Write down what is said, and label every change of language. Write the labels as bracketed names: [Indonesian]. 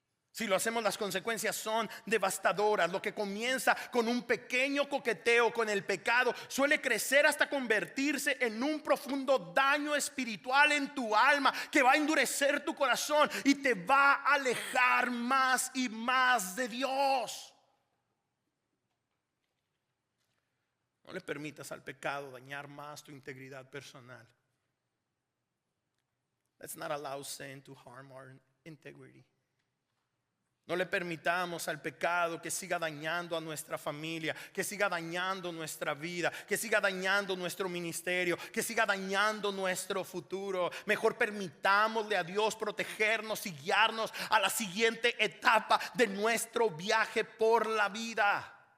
[Spanish] Si lo hacemos, las consecuencias son devastadoras. Lo que comienza con un pequeño coqueteo con el pecado suele crecer hasta convertirse en un profundo daño espiritual en tu alma, que va a endurecer tu corazón y te va a alejar más y más de Dios. No le permitas al pecado dañar más tu integridad personal. [English] Let's not allow sin to harm our integrity. [Spanish] No le permitamos al pecado que siga dañando a nuestra familia, que siga dañando nuestra vida, que siga dañando nuestro ministerio, que siga dañando nuestro futuro. Mejor permitámosle a Dios protegernos y guiarnos a la siguiente etapa de nuestro viaje por la vida.